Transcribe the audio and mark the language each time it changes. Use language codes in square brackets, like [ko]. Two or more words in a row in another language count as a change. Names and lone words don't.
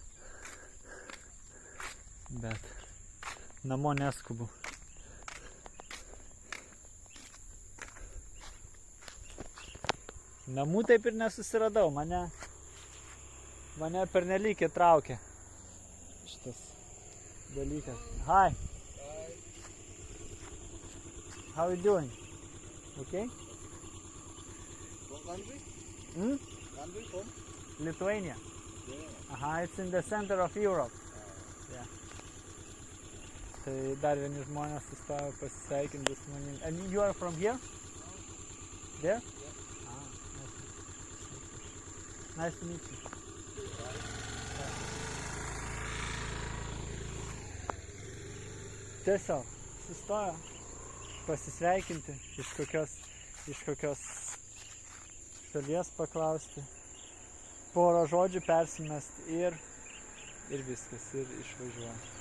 [lt] Bet namo neskubu. Namų taip ir nesusiradau, mane pernelyg įtraukė šitas dalykas. [en] Hi. Hi. How are you doing? Okay? From country? Country from? Lithuania. Yeah. It's in the center of Europe. Yeah. [lt] Tai dar vieni žmonės sustojo pasisveikinti su manim. [en] And you are from here? There? Yeah. Nice to meet you. [lt] Tiesiog sustojo pasisveikinti, iš kokios šalies paklausti, porą žodžių persimesti ir viskas, ir išvažiuoja.